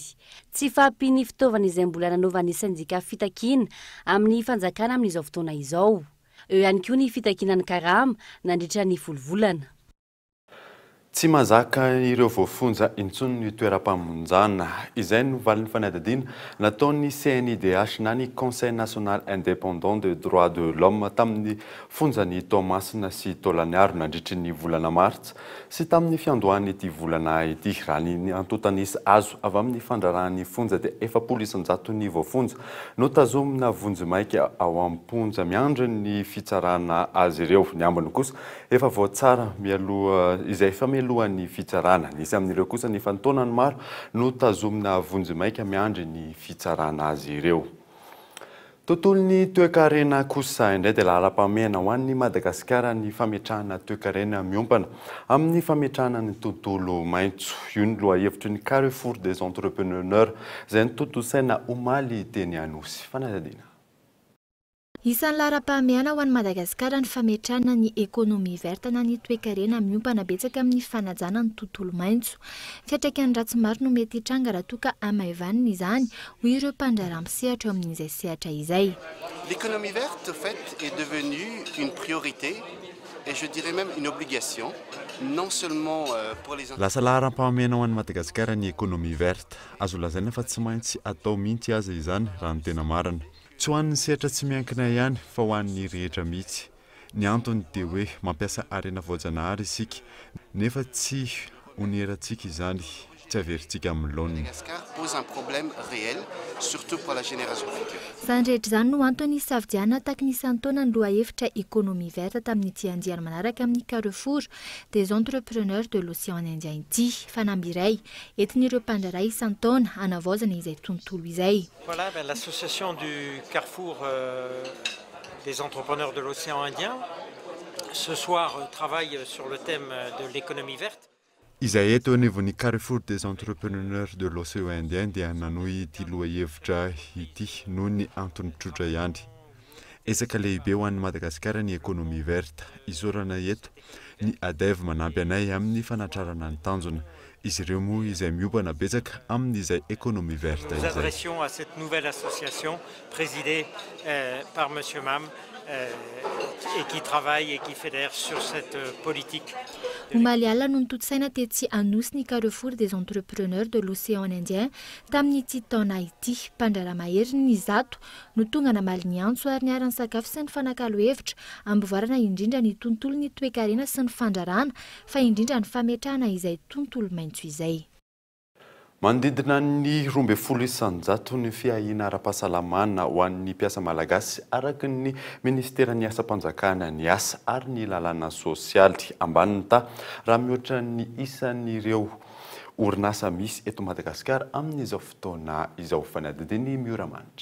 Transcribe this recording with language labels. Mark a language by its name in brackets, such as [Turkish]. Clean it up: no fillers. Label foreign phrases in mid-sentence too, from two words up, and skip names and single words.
[Malagasy] Tsy fahampian'ny fitaovana izay mbola nanaovan'ny syndicat fitakiana amin'ny fanjakana amin'izao fotoana izao. Eo ihany koa ny fitakinan'ny karama nandritra ny volovolana. Tsy mazaka ireo voafonja intsony ny toeram-pamonjana izay no valin'ny fanadadiana nataon'ny CNIDH na ny Conseil national indépendant de droits de l'homme tamin'ny fonjany Tomasina sy Tolaniaro nandritry ny volana Martsa sy tamin'ny fiandohany ity volana ity. Raha ny antotanisy azo avy amin'ny fandrarahan'ny fonja dia 400 ny voafonja no tazomina vonjimaika ao am-ponja miandry ny fitsarana azy ireo. Ny ambiny kosa efa voatsara mialoha izay efa mialohan'ny fitsarana. Nisy amin'ireo kosa ny fantaonany maro no tazomina vonjimaika miandry ny fitsarana azy ireo. Tontolon'ny toe-karena kosa indray dia laharam-pahamehana ho an'ny Madagasikara ny fametrahana toe-karena miompana amin'ny fametrahana ny tontolo maitso. Io ny lohahevitry ny Carrefour des entrepreneurs izay ny tontosaina omaly teny Anosy. Fanadadiana. Isan'ny laharam-pahamehana ho an'ny Madagasikara ny fametrahana ny [French] économie verte [Malagasy] na ny toe-karena miompana betsaka amin'ny fanajana ny tontolo maitso. Fiantraikany ratsy maro no mety hitranga raha toa ka amaivanina izany hoy ireo mpandraraha misehatra amin'izay sehatra izay. [French] L'économie verte, en fait, est devenue une priorité et je dirais même une obligation, non seulement pour les entreprises. [Malagasy] Lasa laharam-pahamehana ho an'ny Madagasikara ny [French] économie verte. [Malagasy] Azo lazaina fa tsy maintsy atao mihitsy aza izany raha ny tena marina. Tsy ho an'ny sehatra tsy miankina ihany fa ho an'ny rehetra mihitsy. Ny antony dia hoe mampiasa arena voajanahary isika nefa tsy onerantsika izany, tsy averintsika amin'ny laoniny. [French] Madagascar pose un problème réel, surtout pour la génération future. [Malagasy] Izany rehetra izany no antony safidiana taky ny isan-taona ny lohahevitra [French] économie verte [Malagasy] tamin'ity andiany manaraka amin'ny Carrefour des entrepreneurs de l'océan Indien ity fanamby iray entin'ireo mpandraraha isan-taona hanavaozana izay tontolo izay. [French] Voilà, l'association du Carrefour des entrepreneurs de l'océan Indien ce soir travaille sur le thème de l'économie verte. [Malagasy] Izay eto anivon'ny Carrefour des entrepreneurs de l'océan Indien dia nanohy ity lohahevitra ity noho ny antony tsotra ihany. ezaka lehibe ho an'ny Madagasikara ny [French] économie verte. [Malagasy] Isorana eto ny ADEV manampy anay amin'ny fanatrarana ny tanjona. Izy ireo moa izay miobana betsaka amin'izay [French] économie verte. Nous adressions à cette nouvelle association présidée par Monsieur Mam et qui travaille et qui fédère sur cette politique. [Malagasy] Omaly no nitotsaina tetsy anosy ny Carrefour des entrepreneurs de l'océan Indien tamin'ity taona ity. Mpandraramahery ny zato no tonga namaly ny antso ary niara-ny sakafo sy ny fanakalo hevitra ambovarana indrindra ny tontolo ny toe-karena sy ny fandrarana fa indrindra ny fametrahana izay tontolo maintso izay. Manodidina ny 12 isanjato ny fiahina ara-pahasalamana ho an'ny mpiasa malagasy araky ny ministera ny asa-panjakana ny asa ary ny lalàna sosialy ambany ta raha mihoatra ny isan'ireo orinasa misy eto Madagasikara amin'izao fotoana izao fanadidiny Mioramanitra.